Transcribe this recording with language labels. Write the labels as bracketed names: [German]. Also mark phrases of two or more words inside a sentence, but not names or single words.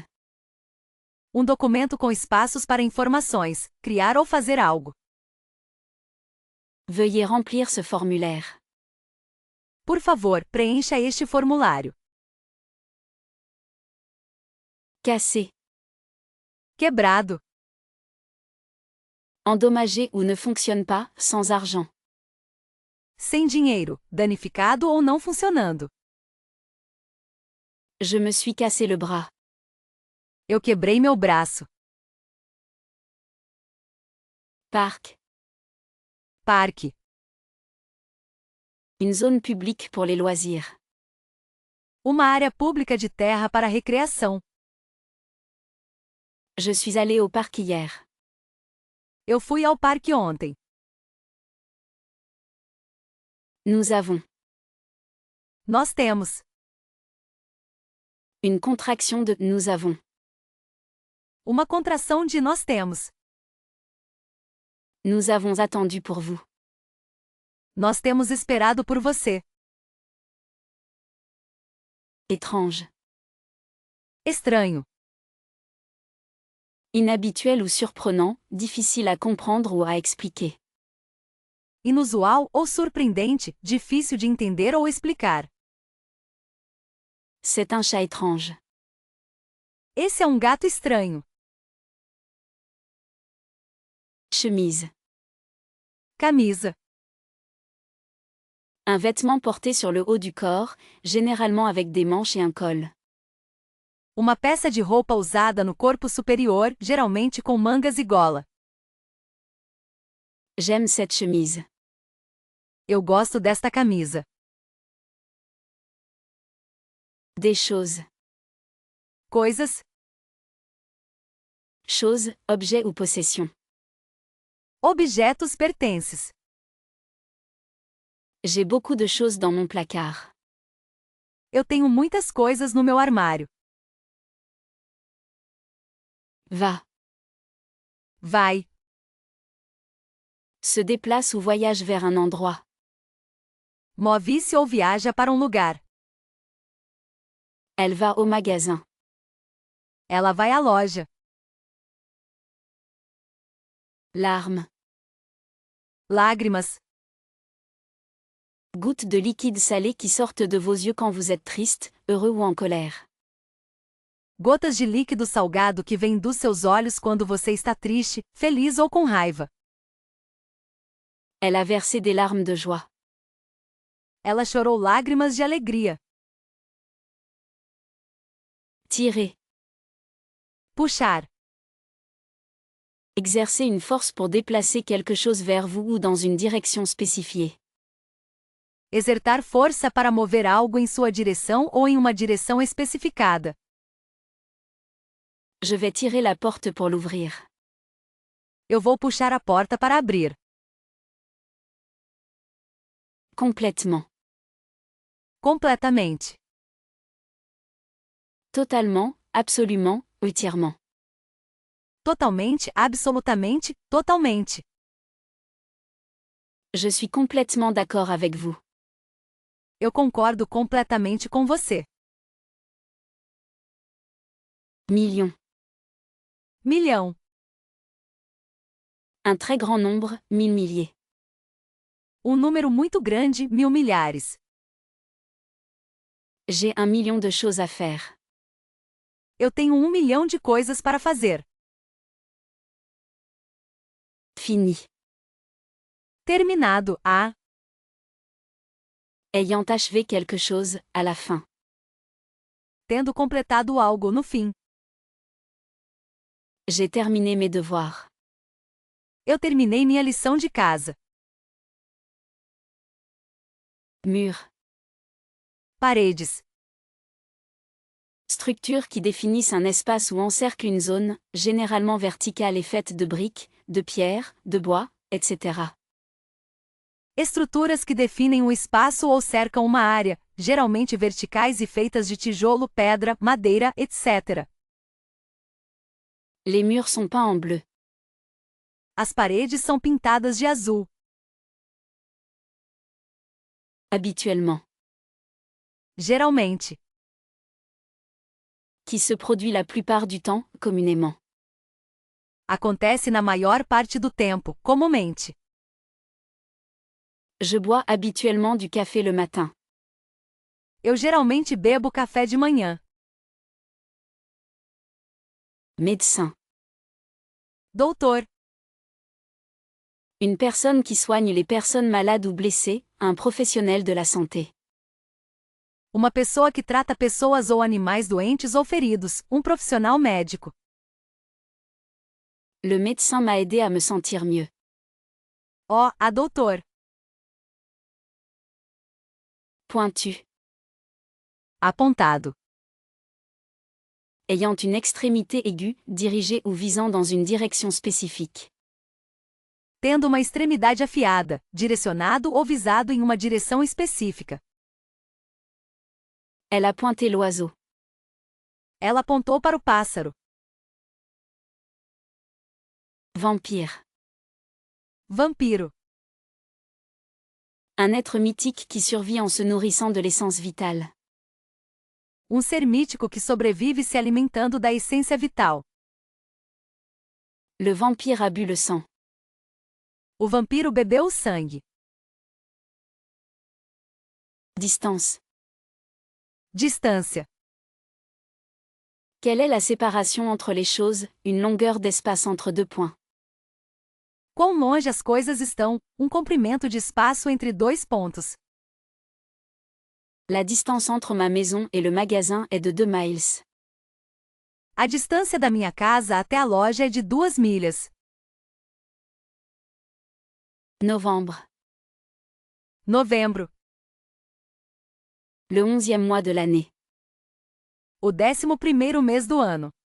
[Portuguese] Um documento com espaços para informações, criar ou fazer algo. [French] Veuillez remplir ce formulaire. [Portuguese] Por favor, preencha este formulário. [French] Cassé. [Portuguese] Quebrado. [French] Endommagé ou ne fonctionne pas, sans argent. [Portuguese] Sem dinheiro, danificado ou não funcionando. [French] Je me suis cassé le bras. [Portuguese] Eu quebrei meu braço. [French] Parc. [Portuguese] Parque. [French] Une zone publique pour les loisirs. [Portuguese] Uma área pública de terra para recreação. [French] Je suis allé au parc hier. [Portuguese] Eu fui ao parque ontem. [French] Nous avons. [Portuguese] Nós temos. [French] Une contraction de nous avons. [Portuguese] Uma contração de nós temos. [French] Nous avons attendu pour vous. [Portuguese] Nós temos esperado por você. [French] Étrange. [Portuguese] Estranho. [French] Inhabituel ou surprenant, difficile à comprendre ou à expliquer. [Portuguese] Inusual ou surpreendente, difícil de entender ou explicar. [French] C'est un chat étrange. [Portuguese] Esse é um gato estranho. [French] Chemise. [Portuguese] Camisa. [French] Un vêtement porté sur le haut du corps, généralement avec des manches et un col. [Portuguese] Uma peça de roupa usada no corpo superior, geralmente com mangas e gola. [French] J'aime cette chemise. [Portuguese] Eu gosto desta camisa. [French] Des choses. [Portuguese] Coisas. [French] Choses, objets ou possessions. [Portuguese] Objetos pertences. [French] J'ai beaucoup de choses dans mon placard. [Portuguese] Eu tenho muitas coisas no meu armário. [French] Va. [Portuguese] Vai. [French] Se déplace ou voyage vers un endroit. [Portuguese] Move-se ou viaja para um lugar. [French] Elle va au magasin. [Portuguese] Ela vai à loja. [French] Larmes. [Portuguese] Lágrimas. [French] Gouttes de liquide salé qui sortent de vos yeux quand vous êtes triste, heureux ou en colère. [Portuguese] Gotas de líquido salgado que vêm dos seus olhos quando você está triste, feliz ou com raiva. [French] Elle a versé des larmes de joie. [Portuguese] Ela chorou lágrimas de alegria. [French] Tirer. [Portuguese] Puxar. [French] Exercer une force pour déplacer quelque chose vers vous ou dans une direction spécifiée. [Portuguese] Exertar força para mover algo em sua direção ou em uma direção especificada. [French] Je vais tirer la porte pour l'ouvrir. [Portuguese] Eu vou puxar a porta para abrir. [French] Complètement. [Portuguese] Completamente. [French] Totalement, absolument, entièrement. [Portuguese] Totalmente, absolutamente, totalmente. [French] Je suis complètement d'accord avec vous. [Portuguese] Eu concordo completamente com você. [French] Million. [Portuguese] Milhão. [French] Un très grand nombre, 1000 milliers. [Portuguese] Um número muito grande, 1000 milhares. [French] J'ai 1 million de choses à faire. [Portuguese] Eu tenho 1 milhão de coisas para fazer. [French] Fini. [Portuguese] Terminado, [French] Ayant achevé quelque chose, à la fin. [Portuguese] tendo completado algo no fim. [French] J'ai terminé mes devoirs. [Portuguese] Eu terminei minha lição de casa. [French] Mur. [Portuguese] Paredes. [French] Structures qui définissent un espace ou encerclent une zone, généralement verticale et faite de briques, de pierres, de bois, etc. [Portuguese] Estruturas que definem um espaço ou cercam uma área, geralmente verticais e feitas de tijolo, pedra, madeira, etc. [French] Les murs sont peints en bleu. [Portuguese] As paredes são pintadas de azul. [French] Habituellement. [Portuguese] Geralmente. [French] Qui se produit la plupart du temps, communément. [Portuguese] Acontece na maior parte do tempo, comumente. [French] Je bois habituellement du café le matin. [Portuguese] Eu geralmente bebo café de manhã. [French] Médecin. [Portuguese] Doutor. [French] Une personne qui soigne les personnes malades ou blessées, un professionnel de la santé. [Portuguese] Uma pessoa que trata pessoas ou animais doentes ou feridos, um profissional médico. [French] Le médecin m'a aidé à me sentir mieux. [Portuguese] A doutor. [French] Pointu. [Portuguese] Apontado. [French] Ayant une extrémité aiguë, dirigée ou visant dans une direction spécifique. [Portuguese] Tendo uma extremidade afiada, direcionado ou visado em uma direção específica. [French] Elle a pointé l'oiseau. [Portuguese] Ela apontou para o pássaro. [French] Vampire. [Portuguese] Vampiro. [French] Un être mythique qui survit en se nourrissant de l'essence vitale. [Portuguese] Um ser mítico que sobrevive se alimentando da essência vital. [French] Le vampire a bu le sang. [Portuguese] O vampiro bebeu o sangue. [French] Distance. [Portuguese] Distância. [French] Quelle est la séparation entre les choses, une longueur d'espace entre deux points? [Portuguese] Quão longe as coisas estão, um comprimento de espaço entre dois pontos. [French] La distance entre ma maison et le magasin est de 2 miles. [Portuguese] A distância da minha casa até a loja é de 2 milhas. [French] Novembre. [Portuguese] Novembro. [French] Le 11e mois de l'année. [Portuguese] O 11º mês do ano.